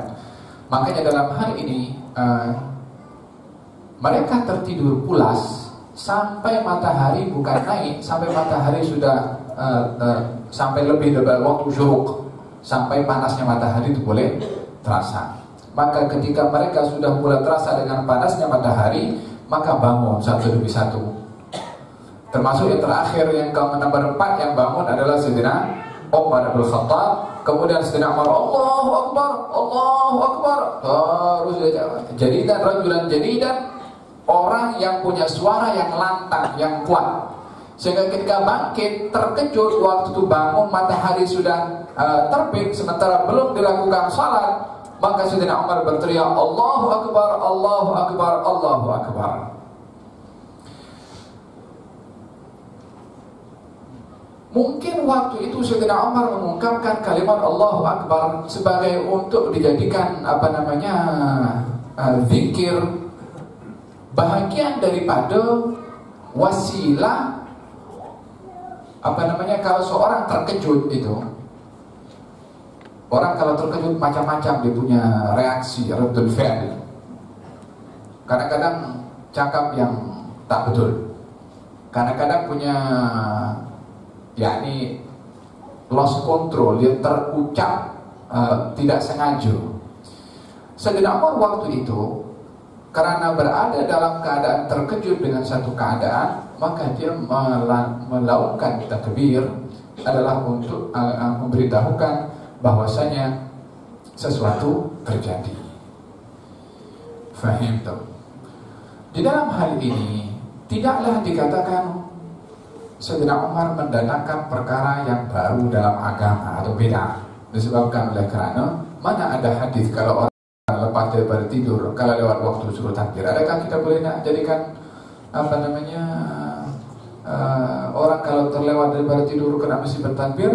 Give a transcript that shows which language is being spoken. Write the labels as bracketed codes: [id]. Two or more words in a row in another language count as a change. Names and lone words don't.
[ms] Makanya dalam hal ini mereka tertidur pulas sampai matahari bukan naik, sampai matahari sudah sampai lebih dari waktu syuruk, sampai panasnya matahari itu boleh terasa. Maka ketika mereka sudah mulai terasa dengan panasnya matahari, maka bangun satu demi satu. Termasuk yang terakhir, yang nomor 4 yang bangun adalah Sayyidina Umar bin Khattab. Kemudian Sayyidina Umar, [ar] Allahu Akbar, Allahu Akbar. Terus jadidan rajulan jadidan, [ms] orang yang punya suara yang lantang, yang kuat. Sehingga ketika bangkit, terkejut waktu itu bangun matahari sudah terbit sementara belum dilakukan salat, maka Sayyidina Umar berteriak, [ar] Allahu Akbar, Allahu Akbar, Allahu Akbar. [ms] Mungkin waktu itu Sayyidina Umar mengungkapkan kalimat [ar] Allahu Akbar [ms] sebagai untuk dijadikan zikir, bahagian daripada wasilah kalau seorang terkejut itu. Orang kalau terkejut macam-macam, dia punya reaksi, [ar] raddul fi'l. [ms] Kadang-kadang cakap yang tak betul, kadang-kadang punya [en] lost control, [ms] dia terucap tidak sengaja. Sayyidina Umar waktu itu karena berada dalam keadaan terkejut dengan satu keadaan, maka dia melakukan takbir adalah untuk memberitahukan bahwasanya sesuatu terjadi. Fahim tak? Di dalam hal ini tidaklah dikatakan Sayyidina Umar mendatangkan perkara yang baru dalam agama atau beda. Disebabkan oleh kerana mana ada hadis kalau orang lepas daripada tidur, kalau lewat waktu suruh takbir. Adakah kita boleh nak jadikan orang kalau terlewat daripada tidur kena mesti bertakbir?